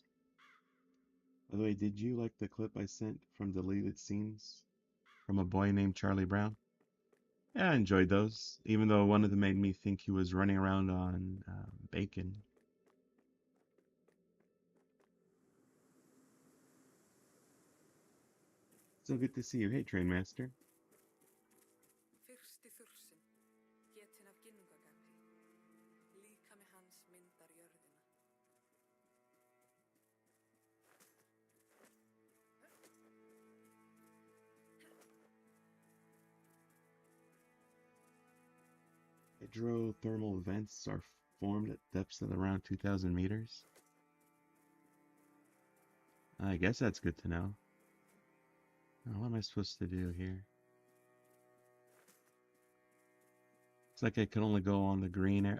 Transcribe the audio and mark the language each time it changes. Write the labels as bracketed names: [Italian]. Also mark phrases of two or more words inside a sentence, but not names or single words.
[English] By the way, did you like the clip I sent from deleted scenes from a boy named Charlie Brown? Yeah, I enjoyed those, even though one of them made me think he was running around on bacon. So good to see you. Hey, Train Master. [Icelandic] Fyrsti þursinn, getinn af ginnungagafi, líkami hans myndar jörðina. [English] Hydrothermal vents are formed at depths of around 2,000 meters. I guess that's good to know. What am I supposed to do here? It's like I can only go on the green area.